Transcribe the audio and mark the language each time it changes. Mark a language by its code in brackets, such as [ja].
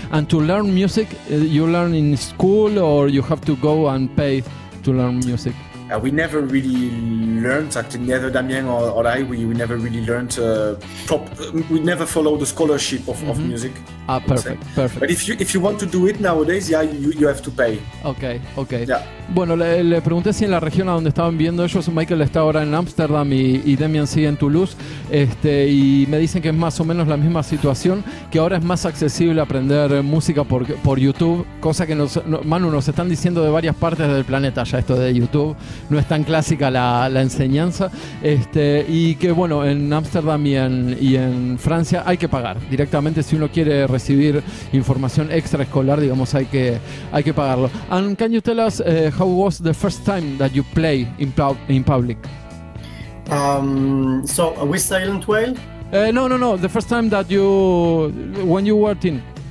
[en] And to learn music, you learn in school, or you have to go and pay to learn music? We never really learned, actually, neither Damien or I, we never really learned we never followed the scholarship of music. Perfect. But if you want to do it nowadays, you have to pay. Okay. Yeah. [es] Bueno, le pregunté si en la región a donde estaban viendo ellos, Michael está ahora en Ámsterdam y Demian sigue en Toulouse, y me dicen que es más o menos la misma situación, que ahora es más accesible aprender música por YouTube, cosa que Manu, nos están diciendo de varias partes del planeta ya esto de YouTube, no es tan clásica la enseñanza, y que bueno, en Ámsterdam y en Francia hay que pagar directamente si uno quiere recibir información extraescolar, digamos, hay que pagarlo. [en] And can you tell us how was the first time that you play in public? So with Silent Whale? No. The first time that when you were teen.